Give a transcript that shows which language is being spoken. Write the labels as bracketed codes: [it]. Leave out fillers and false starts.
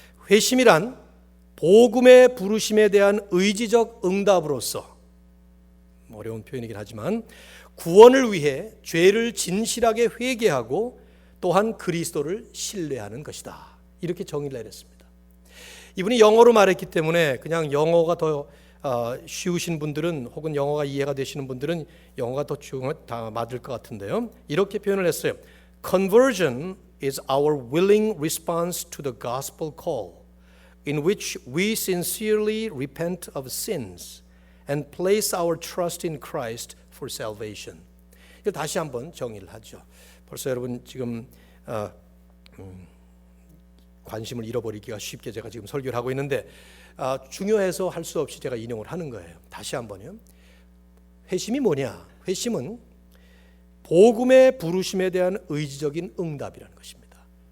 [ko] 회심이란 복음의 부르심에 대한 의지적 응답으로서 어려운 표현이긴 하지만 구원을 위해 죄를 진실하게 회개하고 또한 그리스도를 신뢰하는 것이다. 이렇게 정의를 내렸습니다. 이분이 영어로 말했기 때문에 그냥 영어가 더 쉬우신 분들은 혹은 영어가 이해가 되시는 분들은 영어가 더 맞을 것 같은데요. 이렇게 표현을 했어요. [en] Conversion is our willing response to the gospel call in which we sincerely repent of sins and place our trust in Christ for salvation. [ko] 이거 다시 한번 정의를 하죠. 벌써 여러분 지금 관심을 잃어버리기가 쉽게 제가 지금 설교를 하고 있는데 중요해서 할 수 없이 제가 인용을 하는 거예요. 다시 한번요. 회심이 뭐냐? 회심은 복음의 부르심에 대한 의지적인 응답이라는 것입니다.